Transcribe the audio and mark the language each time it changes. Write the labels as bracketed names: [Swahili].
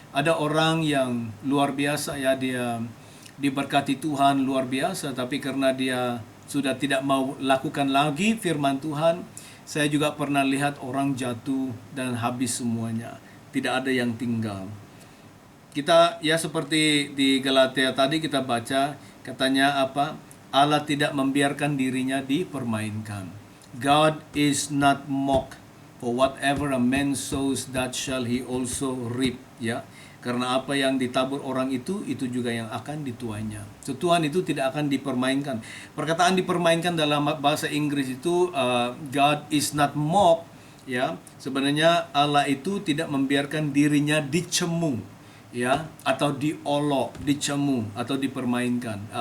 [Indonesian] Ada orang yang luar biasa, ya, dia diberkati Tuhan luar biasa, tapi karena dia sudah tidak mau lakukan lagi firman Tuhan, saya juga pernah lihat orang jatuh dan habis semuanya. Tidak ada yang tinggal. Kita, ya, seperti di Galatia tadi kita baca, katanya apa? Allah tidak membiarkan dirinya dipermainkan. [English] God is not mocked, for whatever a man sows, that shall he also reap. [Indonesian] Ya, karena apa yang ditabur orang itu juga yang akan dituainya. So, Tuhan itu tidak akan dipermainkan. Perkataan dipermainkan dalam bahasa Inggris itu [English] God is not mocked. [Indonesian] Ya, sebenarnya Allah itu tidak membiarkan dirinya dicemu, ya, atau diolok, dicemu atau dipermainkan.